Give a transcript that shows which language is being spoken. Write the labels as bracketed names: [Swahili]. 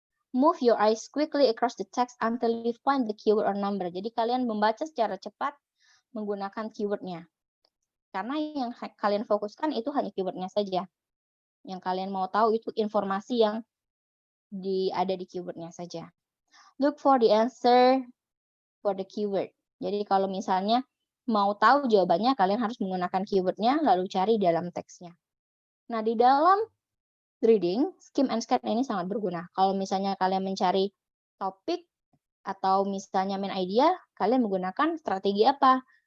[English] Move your eyes quickly across the text until you find the keyword or number. [Indonesian] Jadi kalian membaca secara cepat menggunakan keywordnya. Karena yang kalian fokuskan itu hanya keywordnya saja. Yang kalian mau tahu itu informasi yang ada di keywordnya saja. [English] Look for the answer for the keyword. [Indonesian] Jadi kalau misalnya mau tahu jawabannya, kalian harus menggunakan keywordnya, lalu cari dalam teksnya. Nah, di dalam reading, skim and scan ini sangat berguna. Kalau misalnya kalian mencari topik atau misalnya main idea, kalian menggunakan strategi apa?